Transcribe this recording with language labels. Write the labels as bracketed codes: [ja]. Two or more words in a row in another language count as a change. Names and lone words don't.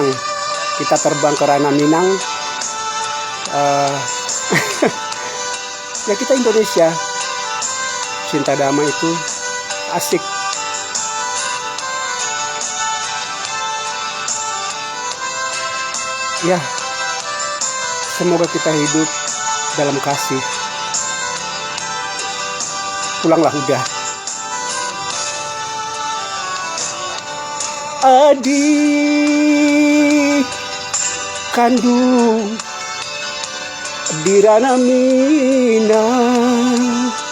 [id] Kita terbang ke Ranah Minang. Ya kita Indonesia, cinta damai itu asik. Ya, semoga kita hidup dalam kasih. Pulanglah udah. Adik kandung di Ranah Minang,